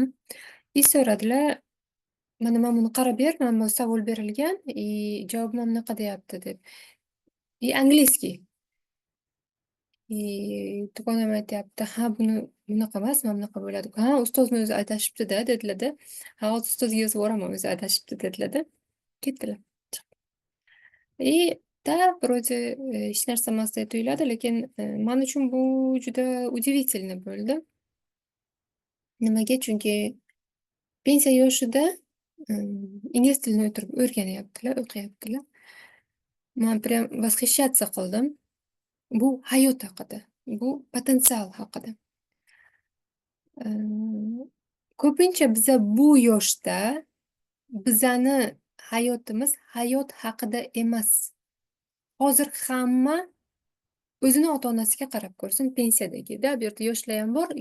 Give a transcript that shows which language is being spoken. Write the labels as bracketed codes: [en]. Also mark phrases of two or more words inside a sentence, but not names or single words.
[uz] So'radilar, mana buni qarab ber, mana bu savol berilgan, javobi mana bunaqa deyapti deb. Angliyskiy. Dugonam aytyapti, ha buni bunaqa emas, mana bunaqa bo'ladi. Ha, ustozni o'zi adashibdi-da, dedilar-da. Ha, hozir ustozga yozib yuboraman, o'zi adashibdi, dedilar-da. Ketdilar. [ru] Да, вроде [uz] hech narsa emasdek tuyuladi, lekin men uchun bu juda удивительно bo'ldi. Nimaga? Chunki pensiya yoshida ingliz tilini o'rganyaptilar, o'qiyaptilar. Men [ru] прям восхищаться [uz] qildim. Bu hayot haqida, bu potensial haqida. Ko'pincha biza bu yoshda bizani hayotimiz hayot haqida emas. Hozir hamma o'zini ota-onasiga qarab ko'rsin, pensiyadagida, bu yerda yoshlar ham bor.